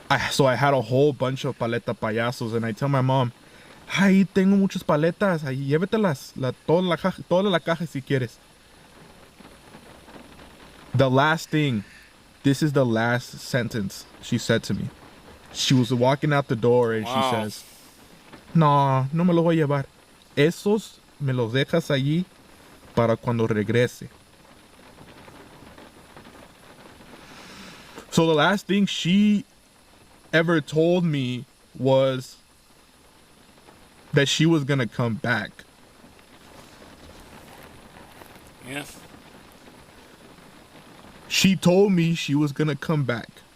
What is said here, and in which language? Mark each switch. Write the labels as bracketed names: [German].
[English] So I had a whole bunch of paleta payasos and I tell my mom, [Spanish] "Ay, tengo muchas paletas, ahí llévatelas, toda la caja si quieres." [English] The last thing, this is the last sentence she said to me. She was walking out the door and she Wow. says, [Spanish] "No, no me los voy a llevar. Esos me los dejas allí para cuando regrese." [English] So the last thing she ever told me was that she was gonna come back. Yeah. She told me she was gonna come back.